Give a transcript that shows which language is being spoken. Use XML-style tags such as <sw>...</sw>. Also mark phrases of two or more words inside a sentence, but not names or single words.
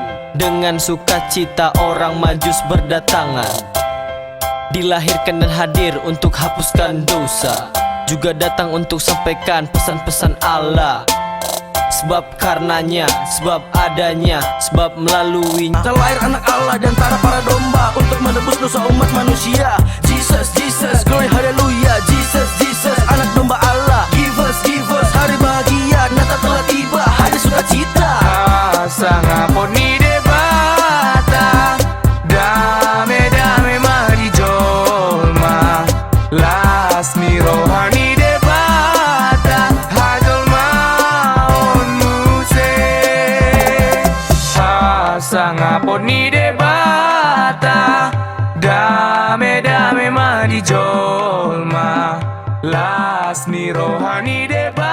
<id>Dengan sukacita orang Majus berdatangan, dilahirkan dan hadir untuk hapuskan dosa, juga datang untuk sampaikan pesan-pesan Allah. Sebab karenanya, sebab adanya, sebab melaluinya Terlahir anak Allah dan para domba untuk menebus dosa umat manusia.</id> <en>Jesus, Jesus, glory haleluya. Jesus, Jesus,</en> <id>anak domba Allah.</id> <en>Give us,</en> <id>hari bahagia, Natal telah tiba, hari sukacita.</id> <bts>Asa ngaponi debata, dame mari jolma, lasmi rohani debata, hajol maon muse. Asa ngaponi debata, dame mari jolma, lasmi rohani debata.</bts>